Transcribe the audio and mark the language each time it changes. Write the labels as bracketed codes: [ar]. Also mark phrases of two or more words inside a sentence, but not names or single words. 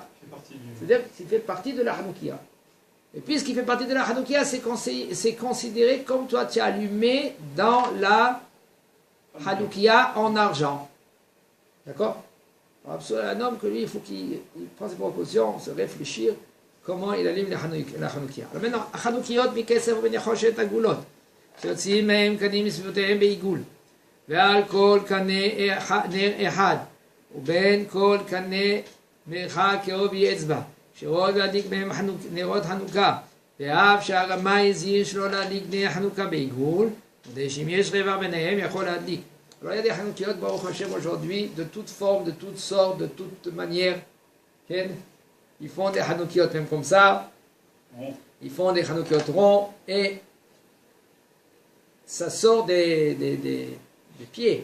[fr] C'est-à-dire qu'il fait partie de la Hanoukia. Et puisqu'il fait partie de la Hanoukia, c'est considéré comme toi tu as allumé dans la Hanoukia en argent. D'accord? Un homme que lui, il faut qu'il prenne ses précautions, se réfléchir comment il allume la Hanoukia. Alors maintenant, [he] חנוכיות מכסף ובנחושת עגולות, שיוצאים מהם קנים מסביבותיהם בעיגול, ועל כל קנה נר אחד, ובין כל קנה מרחק כעובי אצבע, שרוד להדליק מהם נרות חנוכה, ואף שהרמאי הזהיר שלא להדליק נר חנוכה בעיגול, כדי שאם יש רבע ביניהם יכול להדליק. [fr] Alors il y a des Hanoukiyot, Baruch Hashem, aujourd'hui, de toutes formes, de toutes sortes, de toutes manières. Ils font des Hanoukiyot même comme ça. Ils font des Hanoukiyot ronds. Et ça sort des pieds.